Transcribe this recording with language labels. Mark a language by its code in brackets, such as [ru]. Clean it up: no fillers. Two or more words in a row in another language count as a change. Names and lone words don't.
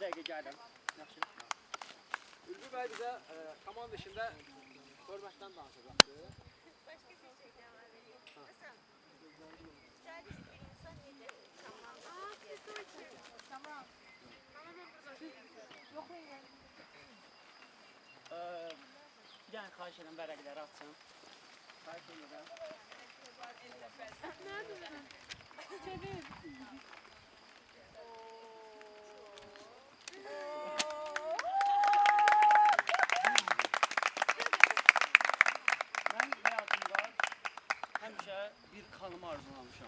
[az] Gəldim. Yaxşı. Ülvi bəy bizə komanda işində hörmətdən danışacaqdır. [tr] Başka bir şey de var. Mesela idealist bir insan nedir? Tamam. Tamam. Yok öyle. [az] Bir dənə xahiş edirəm vərəqləri açsın. Xahiş edirəm. [tr] Nerede bu? Çevir. [az] Mən həyatımda həmişə bir xanımı arzulamışam.